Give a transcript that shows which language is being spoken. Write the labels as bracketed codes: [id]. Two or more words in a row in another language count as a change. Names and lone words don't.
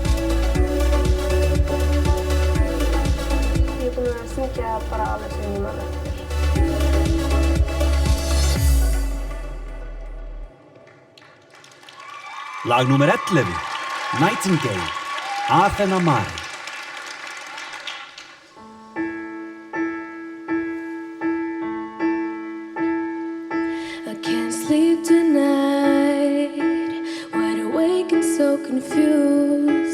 [is] Ég er búin að syngja bara alveg sem ég man eftir. Lag númer 11, Nightingale, Athena Mari. [en] I can't sleep tonight, wide awake and so confused.